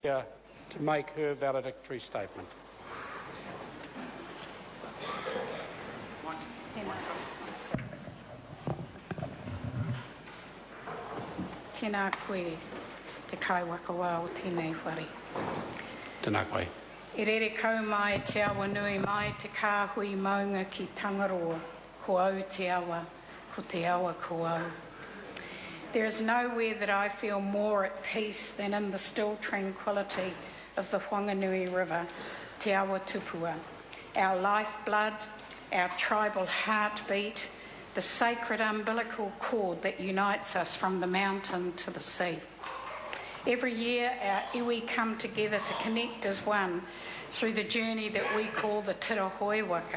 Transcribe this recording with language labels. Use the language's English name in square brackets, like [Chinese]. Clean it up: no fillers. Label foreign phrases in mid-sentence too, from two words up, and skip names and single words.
[English] to make her valedictory statement. [Māori] Tēnā koe, te kaiwaka wā o tēnei whare. Tēnā koe. E rere kau mai te awa nui mai te kāhui maunga ki Tangaroa, ko au te awa, ko te awa ko au. [English] There is nowhere that I feel more at peace than in the still tranquility of the Whanganui River, [Māori] te awa tupua, [English] our lifeblood, our tribal heartbeat, the sacred umbilical cord that unites us from the mountain to the sea. Every year our iwi come together to connect as one through the journey that we call the Tira Hoi Waka.